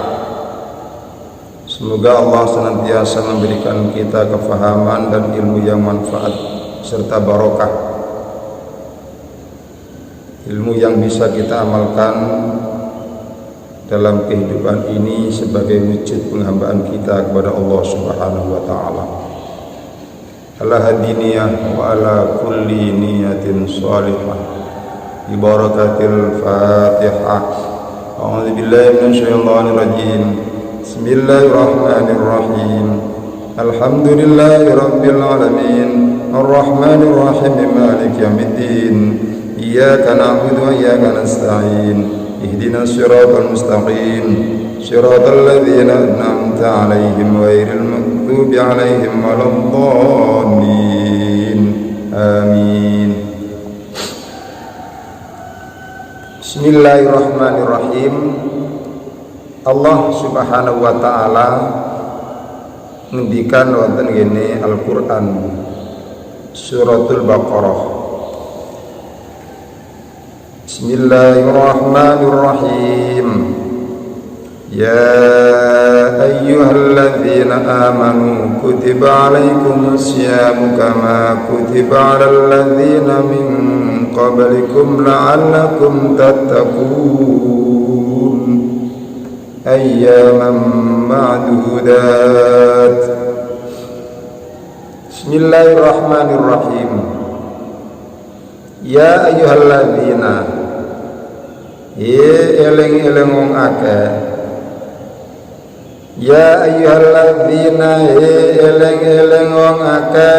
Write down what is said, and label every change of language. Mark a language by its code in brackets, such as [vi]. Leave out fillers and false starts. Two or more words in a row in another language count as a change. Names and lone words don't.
[id] Semoga Allah senantiasa memberikan kita kefahaman dan ilmu yang manfaat serta barokah, ilmu yang bisa kita amalkan dalam kehidupan ini sebagai wujud penghambaan kita kepada Allah [ar] سبحانه وتعالى. على هذه النية وعلى كل نية صالحة. ببركة الفاتحة. أعوذ بالله من الشيطان الرجيم بسم الله الرحمن الرحيم. الحمد لله رب العالمين. الرحمن الرحيم مالك يوم الدين. إياك نعبد وإياك نستعين. اهدنا الصراط المستقيم صراط الذين أنعمت عليهم غير المغضوب عليهم ولا الضالين. آمين. بسم الله الرحمن الرحيم. [jv] Allah [ar] سبحانه وتعالى [jv] ngendikan wonten ngene Al-Qur'an Suratul Baqarah. [ar] بسم الله الرحمن الرحيم. يا أيها الذين آمنوا كتب عليكم الصيام كما كتب على الذين من قبلكم لعلكم تتقون. أياما معدودات. بسم الله الرحمن الرحيم. يا أيها الذين, [jv] eling-eling wong akeh. [ar] يا أيها الذين, [jv] eling-eling wong akeh.